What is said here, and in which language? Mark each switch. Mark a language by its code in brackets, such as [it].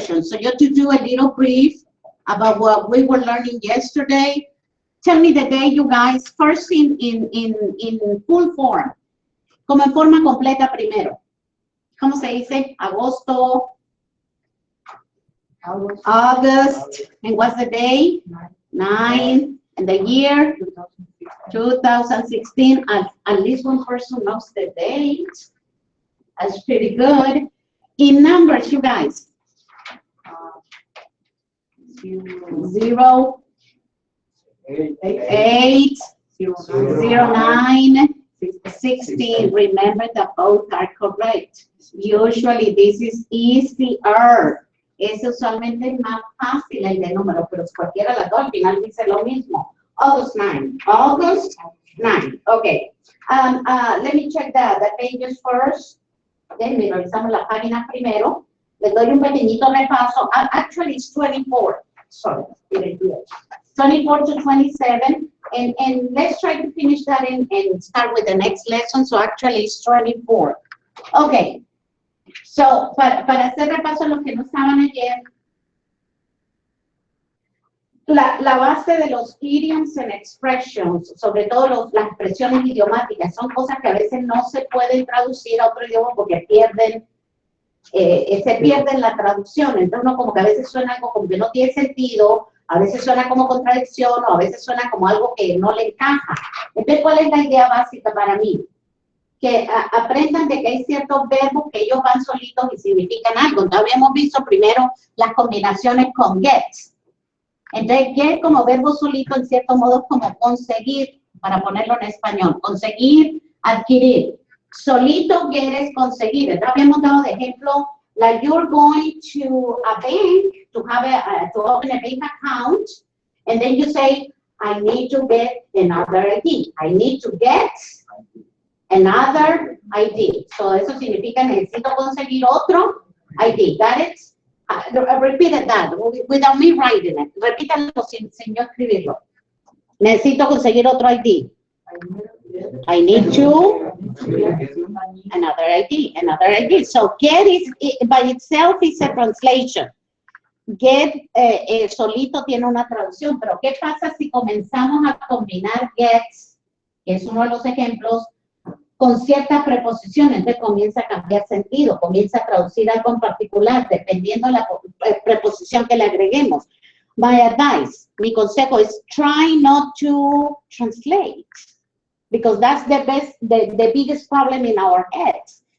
[en] So just to do a little brief about what we were learning yesterday. Tell me the day, you guys, first in full form. [es] Como en forma completa primero. ¿Cómo se dice? Agosto. [en] August. And what's the day? 9. And the year? 2016. At least one person knows the date. That's pretty good. In numbers, you guys. 0, 8, 09, 16. Remember that both are correct. Usually this is easier. [es] Es usualmente más fácil el de número, pero cualquiera de las dos al final dice lo mismo. [en] August 9. August 9. Okay. Let me check the pages first. [es] Then revisamos las páginas primero. Les doy un pequeñito repaso. [en] Actually, it's 24. Sorry, 24 to 27. And let's try to finish that and start with the next lesson. So actually, it's 24. Okay. [es] So, para hacer repaso a los que no estaban ayer, la base de los [en] idioms and expressions, [es] sobre todo las expresiones idiomáticas, son cosas que a veces no se pueden traducir a otro idioma porque se pierden la traducción. Entonces uno como que a veces suena algo como que no tiene sentido, a veces suena como contradicción o a veces suena como algo que no le encaja. Entonces, ¿cuál es la idea básica para mí? Que aprendan de que hay ciertos verbos que ellos van solitos y significan algo. Entonces habíamos visto primero las combinaciones con get. Entonces, get como verbo solito en cierto modo es como conseguir, para ponerlo en español, conseguir, adquirir. Solito get es conseguir. Entonces habíamos dado de ejemplo, [en] like you're going to a bank to have to open a bank account, and then you say, I need to get another ID. I need to get another ID. [es] So eso significa necesito conseguir otro ID. [en] Got it? Repeat that without me writing it. [es] Repítalo sin yo escribirlo. Necesito conseguir otro ID. [en] I need to another ID. So get is by itself is a translation. [es] Get solito tiene una traducción, pero ¿qué pasa si comenzamos a combinar gets, que es uno de los ejemplos, con ciertas preposiciones? Entonces comienza a cambiar sentido, comienza a traducir algo en particular, dependiendo de la preposición que le agreguemos. [en] My advice, [es] mi consejo es [en] try not to translate, because that's the biggest problem in our heads.